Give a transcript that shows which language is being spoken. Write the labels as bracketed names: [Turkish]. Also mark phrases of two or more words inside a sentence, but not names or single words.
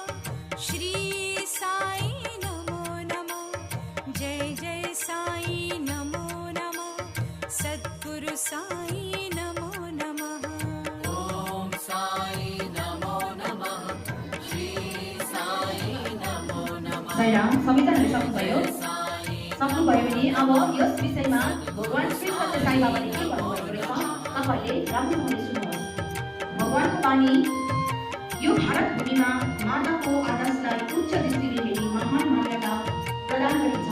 [Sanskrit] श्री साई नमो नमः। जय जय साई नमो नमः। सद्गुरु साई नमो नमः। ओम साई नमो नमः। श्री साई नमो नमः। [Nepali] साईराम संविधानले सक्नुभयो भने अब यस विषयमा भगवान श्री सत्य साई बाबाले के भन्नुभएको रहेछ तपाईले राम्रोसँग सुन्नुहोस्। भगवानको वाणी यो भारत भूमिमा माताको आदर्शलाई उच्च दृष्टिले हेरी महान मान्यता प्रदान गरिन्छ।